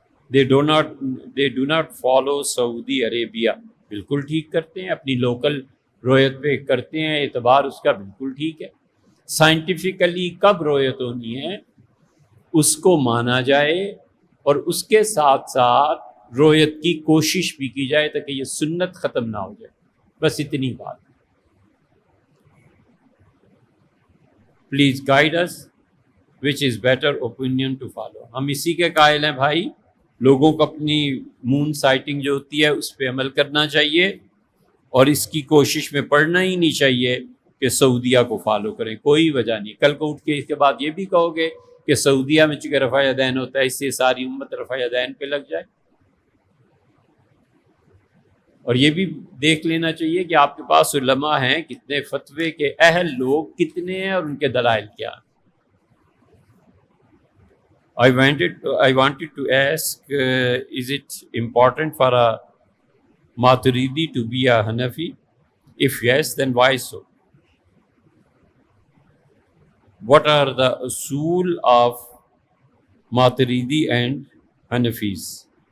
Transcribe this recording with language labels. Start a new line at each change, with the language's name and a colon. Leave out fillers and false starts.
English: They do not follow Saudi Arabia.
Urdu: بالکل ٹھیک کرتے ہیں، اپنی لوکل رویت پہ کرتے ہیں اعتبار، اس کا بالکل ٹھیک ہے. سائنٹیفکلی کب رویت ہونی ہے اس کو مانا جائے، اور اس کے ساتھ ساتھ رویت کی کوشش بھی کی جائے تاکہ یہ سنت ختم نہ ہو جائے. بس اتنی بات.
English: Please guide us which is better opinion to follow.
Urdu: ہم اسی کے قائل ہیں بھائی. لوگوں کو اپنی مون سائٹنگ جو ہوتی ہے اس پہ عمل کرنا چاہیے اور اس کی کوشش میں پڑنا ہی نہیں چاہیے کہ سعودیہ کو فالو کریں. کوئی وجہ نہیں. کل کو اٹھ کے اس کے بعد یہ بھی کہو گے کہ سعودیہ میں چونکہ رفع یدین ہوتا ہے اس سے ساری امت رفع یدین پہ لگ جائے. اور یہ بھی دیکھ لینا چاہیے کہ آپ کے پاس علماء ہیں کتنے، فتوے کے اہل لوگ کتنے ہیں اور ان کے دلائل کیا ہیں.
English: I wanted to ask, is it important for a Maturidi to be a Hanafi? If yes, then why so? What are the usul of Maturidi and Hanafis?